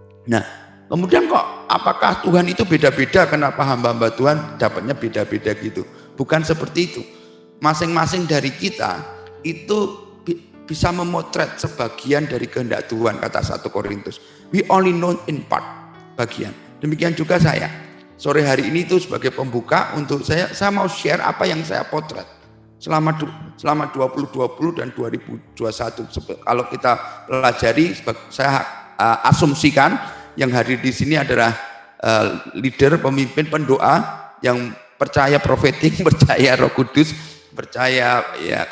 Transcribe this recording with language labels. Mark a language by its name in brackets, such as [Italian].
[Indonesian] Nah, kemudian kok apakah Tuhan itu beda-beda? Kenapa hamba-hamba Tuhan dapatnya beda-beda gitu? Bukan seperti itu. Masing-masing dari kita itu bisa memotret sebagian dari kehendak Tuhan, kata 1 Korintus. [English] We only know in part, bagian. [Indonesian] Demikian juga saya. Sore hari ini itu sebagai pembuka untuk saya mau share apa yang saya potret selama 2020 dan 2021. Kalau kita pelajari, saya asumsikan yang hadir di sini adalah leader, pemimpin, pendoa yang percaya profetik, percaya Roh Kudus, percaya ya.